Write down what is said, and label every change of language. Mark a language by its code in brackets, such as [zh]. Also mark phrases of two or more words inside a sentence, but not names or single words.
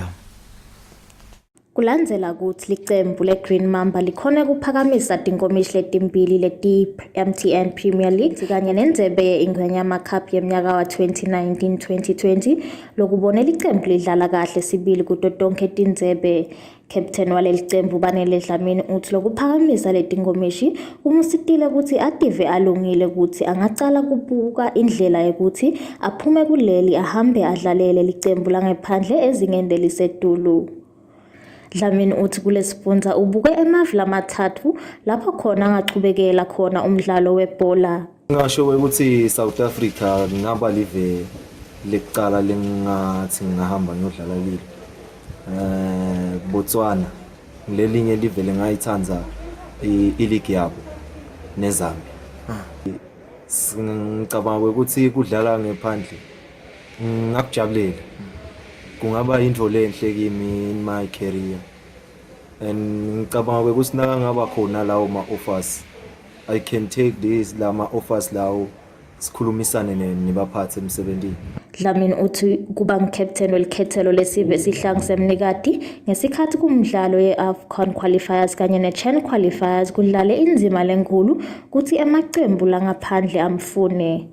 [ss] Kulandzela ukuthi licembu le-Green Mamba likhone kuphakamisa tinkomishi letimbili leti-MTN Premier League kanye nendzebe ye-Ingwenyama Cup yemnyaka wa 2019-2020 lokubone licembu lidlala kahle sibili kuto tonke tindzebe. Captain waleli cembu Banele Dlamini uthi lokuphakamisa letinkomishi kumusitile ukuthi ative alungile ukuthi angacala kubuka indlela yokuthi aphume kuleli ahambe adlalele licembu langephandle ezingeni lelisetulu. Dlamini uthi kulesifundza ubuke emavila amathathu lapho khona angachubekela khona umdlalo webhola. Ngasho ukuthi South Africa ngaba live lekucala lengathi ngahamba ngiyodlala kilo. Botswana lelinye live lengayithanza ileague yabo neZambia. Ngicabanga ukuthi kudlala ngephandle ngakujabulela. Kungaba into lenhle kimi [en] in my career, [ss] and ngicabanga ukuthi ngaba khona lawo ma-offers [en] I can take this [ss] lama offers lawo sikhulumisane nebaphathi emsebenzini. Dlamini uthi kuba ngicaptain welikhethelo lesive sihlangu semnikati ngesikhathi kumdlalo ye-AFCON qualifiers kanye ne-CHAN qualifiers kudlale inzima lenkulu kuthi emacembu langaphandle amfune.